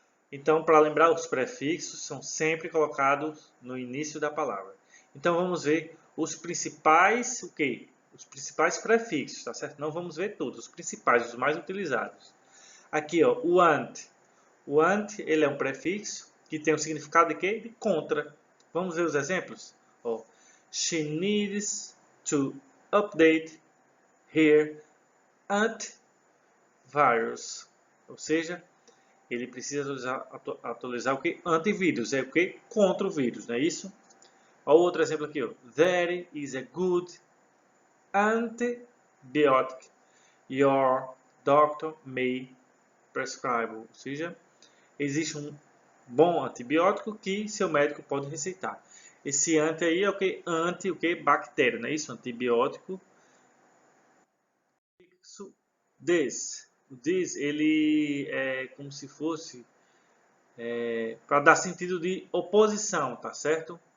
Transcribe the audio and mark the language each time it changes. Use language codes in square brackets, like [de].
[pt] Então, para lembrar, os prefixos são sempre colocados no início da palavra. Então, vamos ver os principais, o quê? Os principais prefixos, tá certo? Não vamos ver todos, os principais, os mais utilizados. Aqui, ó, o ante. O ante, ele é um prefixo que tem o significado de quê? De contra. Vamos ver os exemplos? [en] Ó, she needs to update her antivirus. [pt] Ou seja, ele precisa atualizar o que? Antivírus. É o que? Contra o vírus, não é isso? Olha outro exemplo aqui. Ó. [en] There is a good antibiotic your doctor may prescribe. [pt] Ou seja, existe um bom antibiótico que seu médico pode receitar. Esse anti aí é o que? Anti o que? Bactéria, não é isso? Antibiótico. [en] This. [pt] O this, ele é como se fosse para dar sentido de oposição, tá certo?